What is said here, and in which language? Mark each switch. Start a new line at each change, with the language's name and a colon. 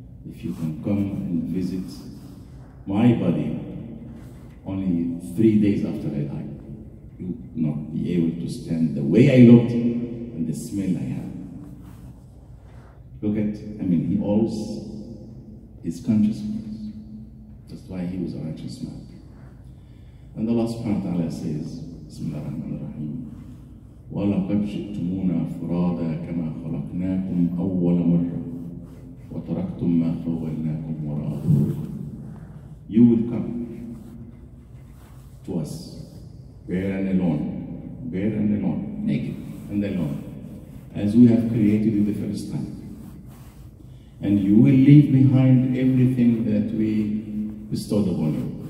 English: If you can come and visit my body only 3 days after I die, you will not be able to stand the way I looked and the smell I have. Look at, he always is conscious of this. That's why he was a righteous man. And Allah subhanahu wa ta'ala says, Bismillah ar-Rahman ar-Rahim,
Arabic: ولقد جئتمونا فرادا كما خلقناكم أول مرة وتركتم ما خولناكم وراء ظهوركم.
English: You will come to us bare and alone, naked and alone, as we have created you the first time. And you will leave behind everything that we bestowed upon you.